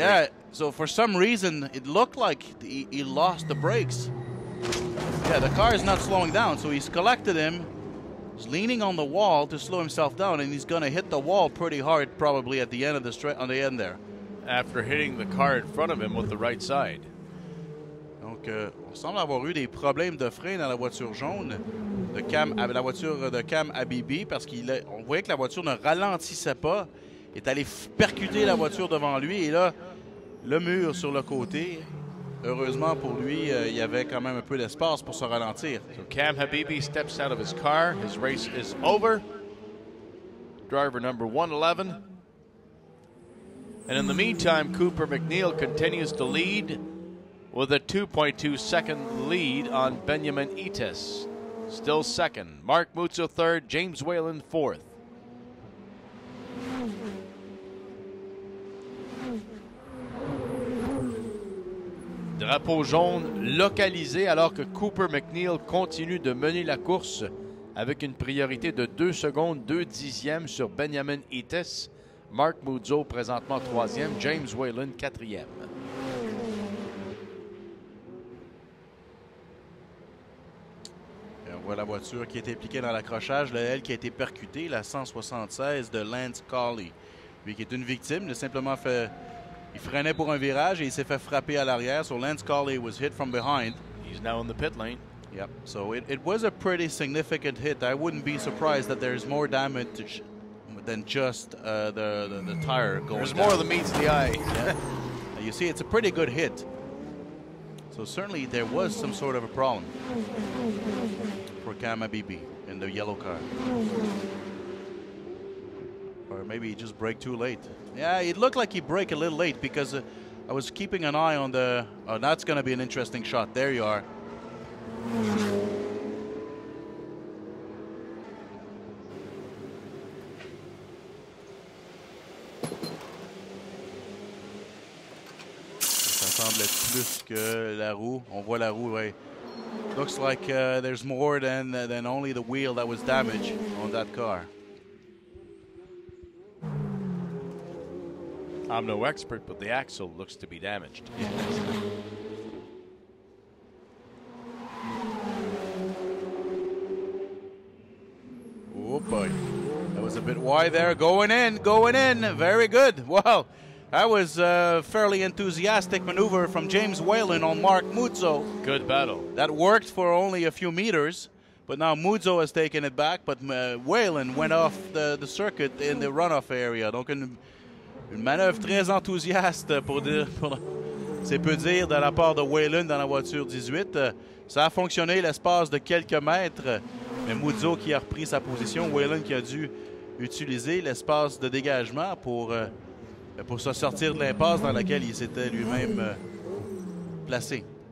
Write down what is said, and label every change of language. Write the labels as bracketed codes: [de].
[en] Yeah, so for some reason, it looked like he lost the brakes. Yeah, the car is not slowing down, so he's collected him. He's leaning on the wall to slow himself down, and he's going to hit the wall pretty hard probably at the end of the straight on the end there. After hitting the car in front of him with the right side. [fr] Donc, on semble avoir eu des problèmes de frein dans la voiture jaune de la voiture de Cam Habibi parce qu'on voyait que la voiture ne ralentissait pas. Il est allé percuter la voiture devant lui et là, le mur sur le côté. Heureusement pour lui, il y avait quand même un peu d'espace pour se ralentir. [en] So Cam Habibi steps out of his car. His race is over. Driver number 111. And in the meantime, Cooper MacNeil continues to lead with a 2.2 second lead on Benjamin Etis. Still second. Mark Muzzo third. James Whalen fourth. [fr] Drapeau jaune localisé alors que Cooper MacNeil continue de mener la course avec une priorité de 2 secondes, 2 dixièmes sur Benjamin Etis. Mark Muzzo présentement 3e, James Whalen 4e. Et on voit la voiture qui est impliquée dans l'accrochage, elle qui a été percutée, la 176 de Lance Colley. Lui qui est une victime, il a simplement fait... Il freinait pour un virage et il s'est fait frapper à l'arrière. [en] So Lance Colley was hit from behind. He's now in the pit lane. Yep. So it was a pretty significant hit. I wouldn't be surprised that there's more damage than just the tire going There's down. more than meets the eye. Yeah. You see, it's a pretty good hit. So certainly there was some sort of a problem for Cam Habibi in the yellow car. Or maybe he just braked too late. Yeah, it looked like he braked a little late because I was keeping an eye on the... Oh, that's going to be an interesting shot. There you are. [fr] Ça semble être plus que la roue. On voit la roue, ouais. [en] Looks like there's more than only the wheel that was damaged on that car. I'm no expert, but the axle looks to be damaged. Oh boy, that was a bit wide there. Going in. Very good. Wow, that was a fairly enthusiastic maneuver from James Whalen on Mark Muzzo. Good battle. That worked for only a few meters, but now Muzzo has taken it back, but Whalen went off the circuit in the runoff area. [fr] Donc une manœuvre très enthousiaste c'est peu dire de la part de Whalen dans la voiture 18. Ça a fonctionné l'espace de quelques mètres. Mais Muzo qui a repris sa position. Whalen qui a dû utiliser l'espace de dégagement pour se sortir de l'impasse dans laquelle il s'était lui-même placé.